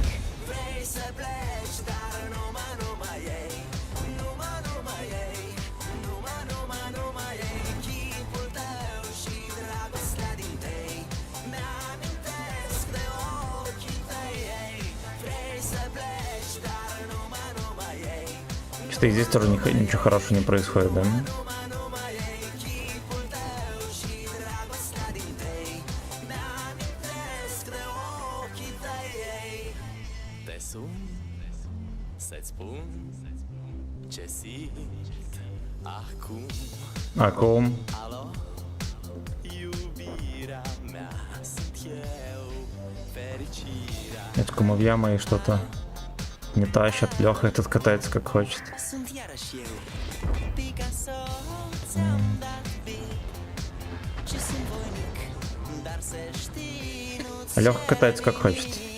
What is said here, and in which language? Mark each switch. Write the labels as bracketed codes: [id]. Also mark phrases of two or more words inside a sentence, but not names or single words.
[ro] Vrei să pleci, dar numai ei, numai ei, numai ei. Chipul tău și dragostea din tei mi-amintesc de ochii tăi, ei. Vrei să pleci, dar numai ei, [ru] Что-то и здесь тоже ничего хорошего не происходит, да? [ro] numai ei. Chipul tău și dragostea din tei mi-amintesc de ochii tăi, ei. Te sun să-ți spun ce simt acum. Акум. Alo, iubirea mea, sunt eu, fericirea. [ru] Это кумовья мои что-то не тащат. Леха этот катается как хочет. А Леха катается как хочет.